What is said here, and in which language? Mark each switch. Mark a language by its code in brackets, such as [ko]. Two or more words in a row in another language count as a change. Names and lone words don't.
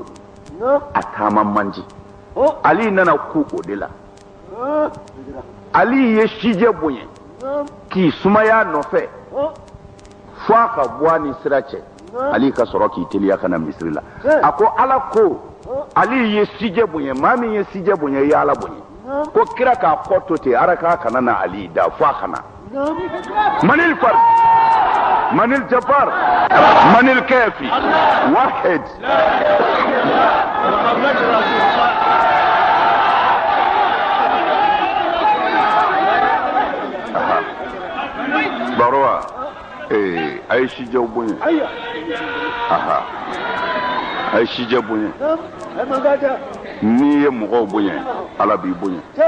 [bm] a taama man di Ali nana ku o de la Ali ye sijɛ bonya k'i sumaya nɔfɛ fo a ka bɔ a ni sira cɛ Ali ka sɔrɔ k'i teliya ka na misiri la a ko Ala ko Ali ye sijɛ bonya maa min ye sijɛ bonya i ye Ala bonya ko kira k'a kɔ to ten araka kana na Ali da fo a kana manil fard manil jabbar manil kafi wahid Baroa ay sijɛ bonya ay sijɛ bonya ni ye mɔgɔw bonya Ala b'i bonya